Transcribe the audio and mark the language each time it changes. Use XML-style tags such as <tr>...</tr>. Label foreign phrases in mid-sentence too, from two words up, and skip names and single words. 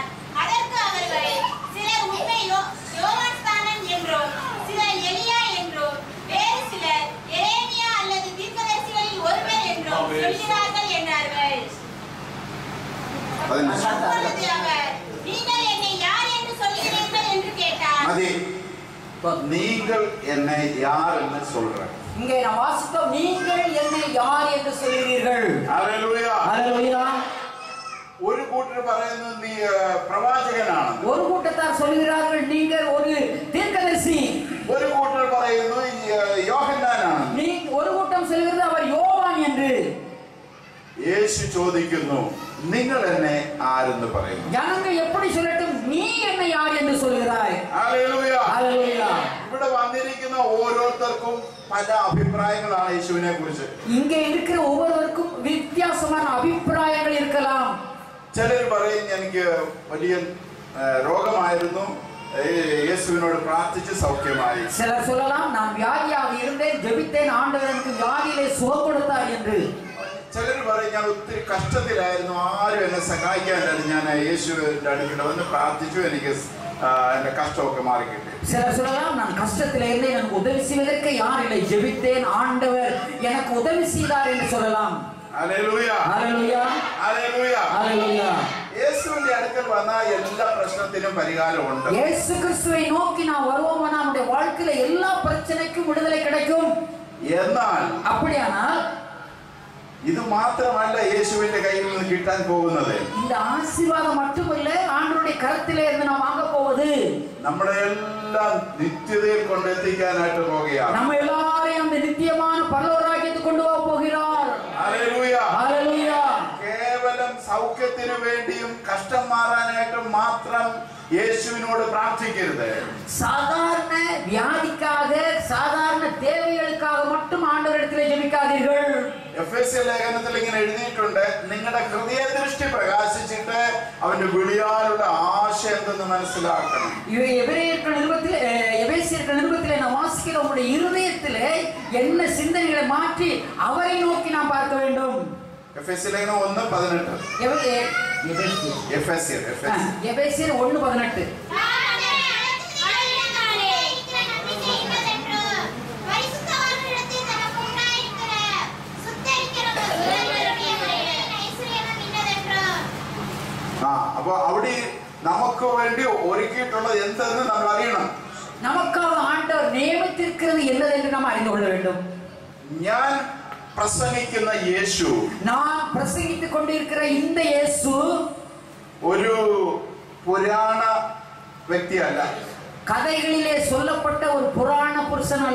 <ta>அதற்கு அவர்கள் சிலர் உண்மை யோவான்ஸ்நானன் என்றும் சிலர் எலியா என்றும் வேறு சிலர் எரேமியா அல்லது தீர்க்கதரிசிகளில் ஒருவர் என்றும் சொல்கிறார்கள் என்றார்கள். அப்பொழுது அவர் நீங்கள் என்னை யார் என்று சொல்லுகிறீர்கள் என்று கேட்டார். நீங்கள் என்னை யார் என்று சொல்றாங்க. இங்கே நான் வாசித்தோம், நீங்கள் என்னை யார் என்று சொல்கிறீர்கள்.</ta> <ml>ഹല്ലേലൂയ.</ml> <ta>ஹல்லேலூயா.</ta> <ml>ഒരു കൂട്ടർ പറയുന്നത് നീ പ്രവാചകനാണ്.</ml> <ta>ஒரு கூட்டத்தார் சொல்கிறார்கள் நீங்கள் ஒரு தீர்க்கதரிசி.</ta> <ml>ഒരു കൂട്ടർ പറയുന്നു യോഹന്നാനാണ്.</ml> <ta>ஒரு கூட்டம் சொல்கிறது அவர் யோவான் என்று.</ta> <ml>യേശു ചോദിക്കുന്നു നിങ്ങൾ എന്നെ ആരെന്ന് പറയുന്നു.</ml> <ta>ஜனங்கள் எப்படி சொல்லட்டும், நீ என்னை யார் என்று சொல்கிறாய்.</ta> <ml>ഹല്ലേലൂയ.</ml> <ta>ஹல்லேலூயா.</ta> <ml>ഇവിടെ വന്നിരിക്കുന്ന ഓരോരുത്തർക്കും പല അഭിപ്രായങ്ങളാണ് യേശുവിനെ കുറിച്ച്.</ml> <ta>இங்கே இருக்கிற ஒவ்வொருவருக்கும் வித்தியாசமான அபிப்பிராயங்கள் இருக்கலாம்.</ta> <ml>ചിലർ പറയും എനിക്ക് വലിയ രോഗമായിരുന്നു, യേശുവിനോട് പ്രാർത്ഥിച്ച് സൗഖ്യമായി.</ml> <ta>சிலர் சொல்லலாம், நான் வியாதியாக இருந்தேன், ஜெபித்தேன், ஆண்டவர் எனக்கு வியாதியிலே சுகம் கொடுத்தார் என்று.</ta> <ml>ചിലർ പറയും ഞാൻ ഒത്തിരി കഷ്ടത്തിലായിരുന്നു, ആരും എന്നെ സഹായിക്കാനായിരുന്നു, ഞാൻ യേശുവിന്റെ അടുക്കൽ വന്ന് പ്രാർത്ഥിച്ചു, എനിക്ക് എന്റെ കഷ്ടമൊക്കെ മാറിക്കിട്ടി.</ml> <ta>சிலர் சொல்லலாம், நான் கஷ்டத்தில் இருந்தேன், எனக்கு உதவி செய்வதற்கு யார் இல்லை, ஜெபித்தேன், ஆண்டவர் எனக்கு உதவி செய்தார் என்று சொல்லலாம்.</ta> <ml>ഹല്ലേലൂയ.</ml> <ta>ஹல்லேலூயா.</ta> <ml>ഹല്ലേലൂയ.</ml> <ta>ஹல்லேலூயா.</ta> <ml>യേശുവിന്റെ അടുക്കൽ വന്നാൽ എല്ലാ പ്രശ്നത്തിനും പരിഹാരമുണ്ട്.</ml> <ta>இயேசு கிறிஸ்துவை நோக்கி நாம் வருவோம், நம்முடைய வாழ்க்கையில எல்லா பிரச்சனைக்கும் விடுதலை கிடைக்கும்.</ta> <ml>എന്നാൽ</ml> <ta>அப்படியானால்</ta> <ml>ഇത് മാത്രമല്ല യേശുവിന്റെ കയ്യിൽ നിന്ന് കിട്ടാൻ പോകുന്നത്.</ml> <ta>இந்த ஆசீர்வாதம் மட்டுமல்ல, ஆண்டவருடைய கரத்திலே இருந்து நாம் வாங்க போவது</ta> <ml>നമ്മളെ എല്ലാം നിത്യതയിൽ കൊണ്ടെത്തിക്കാനായിട്ട് പോകുകയാണ്.</ml> <ta>நம்ம எல்லாரையும் அந்த நித்தியமான பரலோகராஜ்யத்துக்கு கொண்டு போக போகிறார்.</ta> <ml>ഹല്ലേലൂയ.</ml> <ta>ஹல்லேலூயா.</ta> <ml>കേവലം സൗഖ്യത്തിനു വേണ്ടിയും കഷ്ടം മാറാനായിട്ടും മാത്രം യേശുവിനോട് പ്രാർത്ഥിക്കരുത്.</ml> <ta>சாதாரண வியாதிக்காக, சாதாரண தேவைகளுக்காக மட்டும் ஆண்டவரிடத்திலே ஜெபிக்காதீர்கள்.</ta> <ml>എഫെസ്യ ലേഖനത്തിൽ ഇങ്ങനെ എഴുതിയിട്ടുണ്ട്, നിങ്ങളുടെ ഹൃദയദൃഷ്ടി പ്രകാശിച്ചിട്ട് അവന്റെ വിളിയാലുള്ള ആശ എന്തെന്ന് മനസ്സിലാക്കണം.</ml> <ta>எபேசியர்கள் நிருபத்திலே நாம் வாசிக்கிறோம், உங்களுடைய இருதயத்திலே என்ன சிந்தனைகளை மாற்றி அவரை நோக்கி நாம் பார்க்க வேண்டும்.</ta> <ml>എഫെസ്യ ലേഖനം 1:18. എഫെസ്യർ 1:18. അപ്പൊ അവിടെ നമുക്ക് വേണ്ടി ഒരുക്കിയിട്ടുള്ളത് എന്തെന്ന് നമ്മൾ അറിയണം.</ml> <ta>நமக்காக ஆண்டவர் நியமித்திருக்கிறது என்னதென்று நாம் அறிந்து கொள்ள வேண்டும்.</ta> <ml>ഞാൻ പ്രസംഗിക്കുന്ന യേശു,</ml> <ta>நான் பிரசங்கித்துக் கொண்டிருக்கிற இந்த இயேசு</ta> <ml>ഒരു പുരാണ വ്യക്തിയല്ല,</ml> <ta>கதைகளிலே சொல்லப்பட்ட ஒரு புராண புருஷன் அல்ல,</ta>